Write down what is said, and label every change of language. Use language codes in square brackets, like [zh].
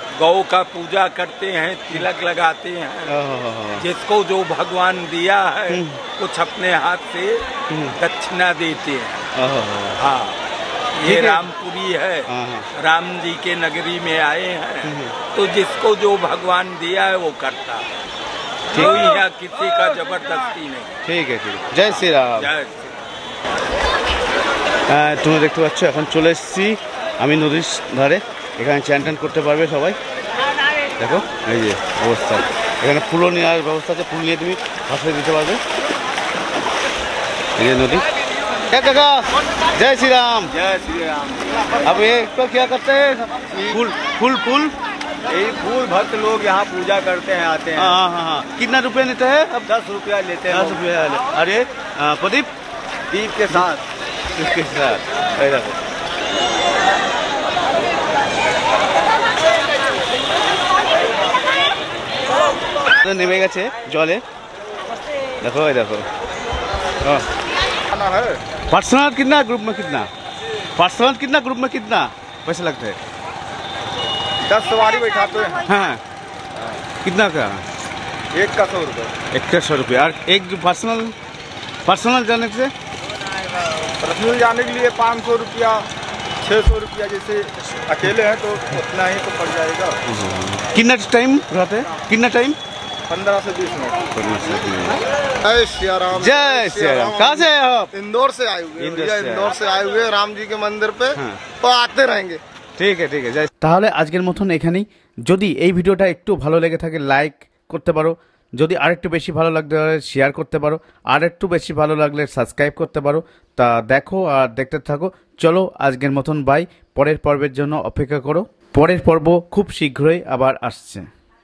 [hi] गौ का पूजा करते हैं, तिलक लगाते हैं। जिसको जो भगवान दिया है कुछ अपने हाथ से दक्षिणा देते हैं। हाँ, ये ठीक है। रामपुरी है, हाँ। राम जी के नगरी में आए हैं, तो जिसको जो भगवान दिया है वो करता है, कोई यहाँ किसी का जबरदस्ती नहीं। [bn] ঠিক আছে, ঠিক আছে, জয় শ্রীরাম। [hi] जय [bn] তোমরা দেখতে পাচ্ছ এখন চলে এসেছি আমি নদীর ধারে, এখানে চান টান করতে পারবে সবাই। দেখো এই যে অবস্থা, এখানে ফুলও নেওয়ার ব্যবস্থা আছে, ফুল নিয়ে তুমি ভাসিয়ে দিতে পারবে। এই যে নদী। [hi] কাকা जय श्री राम। जय श्री राम। अब ये तो क्या करते हैं? फूल फूल फूल यही फूल भक्त लोग यहाँ पूजा करते हैं, आते हैं। हाँ हाँ हाँ। कितना रुपये लेते हैं? अब 10 रुपया लेते हैं 10 रुपये। अरे प्रदीप दीप के साथ। इसके साथ [bn] এই দেখো নেমে গেছে জলে, [hi] देखो ये देखो। पर्सनल कितना ग्रुप में कितना? पर्सनल कितना ग्रुप में कितना पैसे लगते हैं? 10 सवारी बैठाते हैं, हाँ कितना का? एक का 100 रुपये। 100 रुपये। और एक पर्सनल पर्सनल जाने से पर्सनल जाने के लिए 500 रुपया, 600 रुपया, जैसे अकेले हैं तो उतना ही तो पड़ जाएगा। कितना टाइम रहते हैं? कितना टाइम? 15 से 20 मिनट। जय श्री राम। कहाँ से आए हो आप? इंदौर से आए हुए, इंदौर भैया से इंदौर से आए हुए राम जी के मंदिर पे, हाँ। तो आते रहेंगे। [bn] ঠিক আছে, ঠিক আছে। তাহলে আজকের মতন এখানেই। যদি এই ভিডিওটা একটু ভালো লেগে থাকে লাইক করতে পারো, যদি আরেকটু বেশি ভালো লাগতে পারে শেয়ার করতে পারো, আর একটু বেশি ভালো লাগলে সাবস্ক্রাইব করতে পারো। তা দেখো আর দেখতে থাকো। চলো আজকের মতন বাই, পরের পর্বের জন্য অপেক্ষা করো, পরের পর্ব খুব শীঘ্রই আবার আসছে।